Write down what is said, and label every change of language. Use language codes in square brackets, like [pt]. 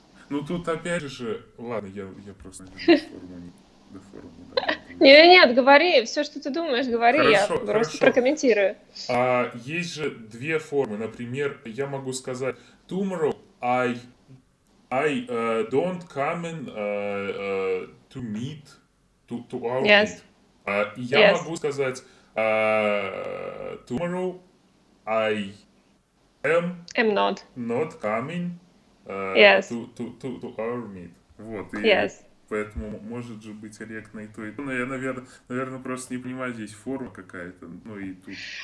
[ru] Ну тут опять же, ладно, я просто форму не Нет, говори, все, что ты думаешь, говори, хорошо, я просто прокомментирую. Есть же две формы, например, я могу сказать [en] tomorrow I don't come in to meet to our meet. [ru] И я могу сказать [en] tomorrow I am not coming to our meet. [ru] Вот, и поэтому может же быть корректно и то, и то. Но я, наверное, просто не понимаю, здесь форма какая-то, ну и тут.